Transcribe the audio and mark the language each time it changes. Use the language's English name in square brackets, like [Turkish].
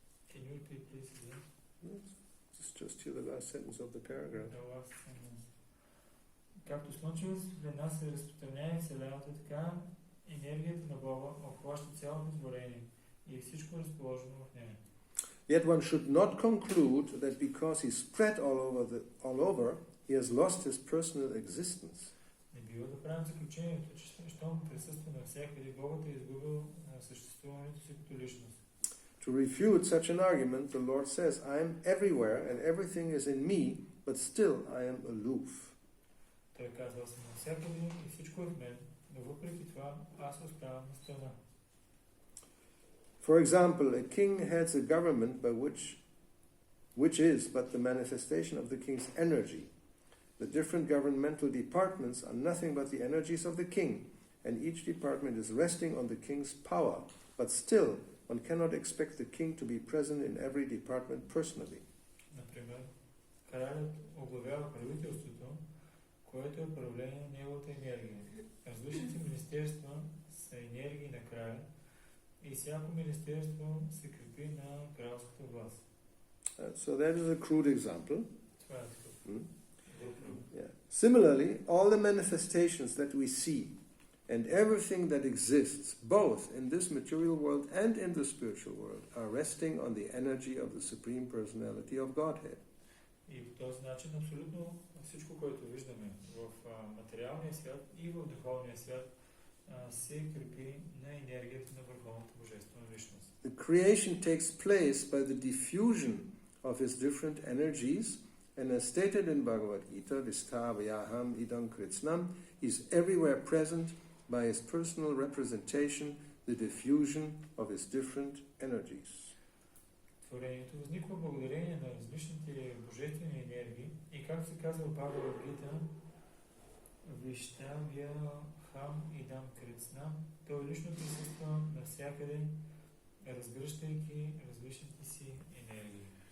[English] Can you repeat please again? Just hear the last sentence of the paragraph. The last sentence. [Bulgarian] Както слънчевата светлина се разпространява в Вселената, така енергията на Бога обхваща цялото творение и всичко разположено в нея. [English] Yet one should not conclude that because he spread all over, he has lost his personal existence. [Bulgarian] Не бива да правим заключението, че щом присъства навсякъде, Богът е изгубил съществуването си като личност. [English] To refute such an argument, the Lord says, I am everywhere and everything is in me, but still I am aloof. [Bulgarian] Той казва, аз съм навсякъде и всичко е в мен, но въпреки това аз оставам на страна. [English] For example, a king heads a government which is but the manifestation of the king's energy. The different governmental departments are nothing but the energies of the king, and each department is resting on the king's power, but still one cannot expect the king to be present in every department personally. [Bulgarian] Например, кралят оглавява правителството, което е управление на неговата енергия. Различните министерства са енергии на краля и всяко министерство се крепи на кралската власт. [English] So that is a crude example. [Bulgarian] Това е такъв. [English] Yeah. Similarly, all the manifestations that we see and everything that exists, both in this material world and in the spiritual world, are resting on the energy of the Supreme Personality of Godhead. [Bulgarian] И по този начин абсолютно всичко, което виждаме в материалния свят и в духовния свят, се крепи на енергията на Върховната Божествена Личност. [English] The creation takes place by the diffusion of his different energies, and as stated in Bhagavad Gita, [Sanskrit] Vistavayaham idam kritsnam, [English] is everywhere present by his personal representation, the diffusion of his different energies. [Bulgarian] Творението възниква благодарение на различните божествени енергии и както се казва в Бхагавад Гита, [Sanskrit] Виштавяхам идам крицнам, [Bulgarian] той лично присъства навсякъде, разгръщайки различните си енергии.